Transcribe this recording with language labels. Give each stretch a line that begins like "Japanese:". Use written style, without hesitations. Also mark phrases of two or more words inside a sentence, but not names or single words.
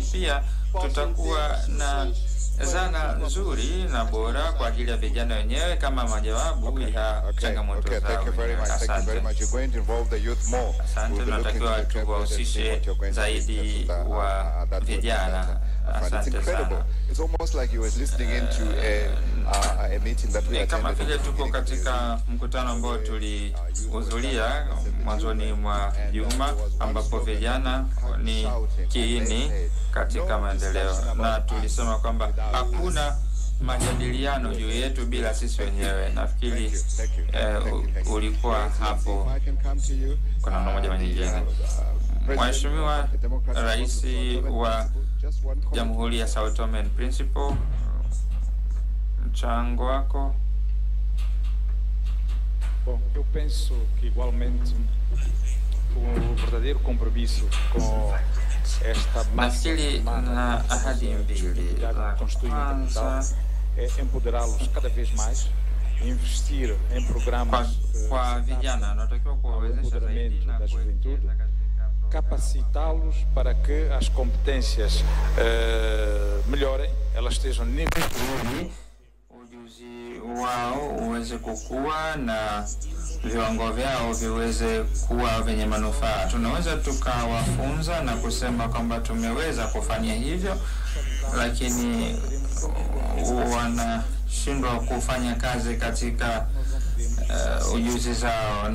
Swahili: Pia tutakuwa na zana nzuri na bora kwa ajili ya vijana wenyewe kama majawabu ya changamoto zao. Asante. Asante, tunatakiwa tuwahusishe zaidi wa vijana. Asante sana.
English: It's almost like you were listening into a meeting that we
Swahili: kama
English: attended.
Swahili: vile tuko katika mkutano ambao tulihudhuria mwanzoni mwa juma, ambapo vijana ni kiini katika maendeleo, na tulisema kwamba hakuna majadiliano juu yetu bila sisi wenyewe. Nafikiri ulikuwa hapo kwa namna moja au nyingine. Mheshimiwa Rais wa Jamhuri ya Sao Tome and Principe, mchango wako.
Portuguese: Bom, eu penso que igualmente verdadeiro compromisso com esta massa
Swahili: na ahadi mbili.
Portuguese: Construir um capital é empoderá-los cada vez mais, investir em programas
Swahili: kwa vijana, natakiwa kuwawezesha zaidi na
Portuguese: juventude, capacitá-los para que as competências melhorem, elas estejam níveis,
Swahili: ujuzi wao uweze kukua na viwango vyao viweze kuwa vyenye manufaa. Tunaweza tukawafunza na kusema kwamba tumeweza kufanya hivyo, lakini wanashindwa kufanya kazi katika ujuzi zao.